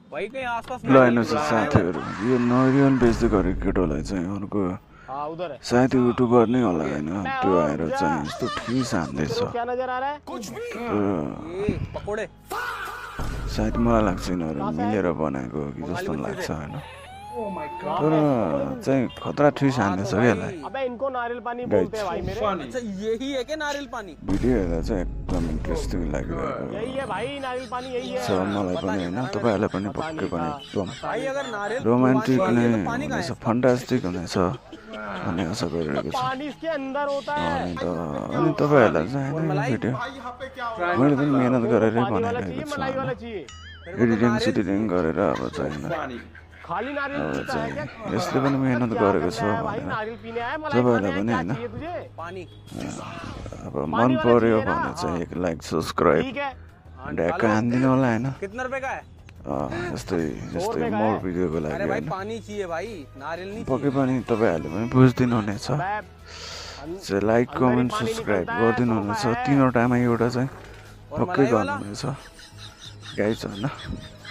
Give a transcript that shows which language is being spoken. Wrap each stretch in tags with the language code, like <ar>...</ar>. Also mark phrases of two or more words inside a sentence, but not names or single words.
<hi>भाई कहीं आसपास</hi> <ne>ल हेर्नुहोस् साथीहरू यो नरियल बेच्दै गरेको केटोलाई चाहिँ अर्को</ne> <hi>उधर है</hi> <ne>सायद युट्युबर नै होला होइन त्यो आएर चाहिँ यस्तो ठिस हान्दैछ</ne> <hi>क्या नजर आ रहा है ये पकोड़े</hi> <ne>सायद मलाई लाग्छ यिनीहरू मिलेर बनाएको हो कि जस्तो लाग्छ होइन तर चाहिँ खतरा ठिस हान्दैछ क्या यसलाई</ne> <hi>अबे इनको नारियल पानी बोलते हैं भाई मेरे अच्छा यही है क्या नारियल पानी</hi> <ne>भिडियो हेर्दा चाहिँ एकदम इन्ट्रेस्टिङ लागिरहेको</ne> <hi>यही है भाई नारियल पानी यही है</hi> <ne>छ मलाई पनि होइन तपाईँहरूलाई पनि पक्कै पनि एकदम</ne> <hi>भाई अगर नारियल</hi> <ne>रोमान्टिक नै हुनेछ फन्टास्टिक हुनेछ भन्ने आशा गरिरहेको छु</ne> <hi>पानी इसके अंदर होता है</hi> <ne>अनि तपाईँहरूलाई चाहिँ होइन भिडियो मैले पनि मिहिनेत गरेरै</ne> <hi>पानी वाला</hi> <ne>बनाइरहेको</ne> <hi>चाहिए</hi> <ne>छु</ne> <hi>मलाई वाला चाहिए</hi> <ne>एडिटिङ सिडिटिङ गरेर अब चाहिँ होइन</ne> <hi>खाली नारियल</hi> <ne>अब</ne> <hi>पीता है क्या</hi> <ne>चाहिँ यसले पनि मिहिनेत गरेको छ</ne> <hi>भाई</hi> <ne>भनेर</ne> <hi>नारियल पीने आया मलाई</hi> <ne>तपाईँहरूलाई पनि</ne> <hi>क्या</hi> <ne>होइन</ne> <hi>चाहिए तुझे पानी</hi> <ne>अब मन पर्यो भने चाहिँ एक</ne> <en>like subscribe</en> <hi>ठीक है</hi> <ne>ढ्याक्क हानिदिनु होला होइन</ne> <hi>कितना रुपए का है</hi> <ne>यस्तै जस्तै मोर भिडियोको लागि</ne> <hi>अरे भाई</hi> <ne>होइन</ne> <hi>पानी चाहिए भाई नारियल नहीं</hi> <ne>पक्कै पनि तपाईँहरूले पनि बुझिदिनु हुनेछ</ne> <hi>मैं</hi> <en>like comment subscribe</en> <ne>गरिदिनु हुनेछ तीनवटामा एउटा चाहिँ पक्कै गर्नुहुनेछ गाइज होइन</ne>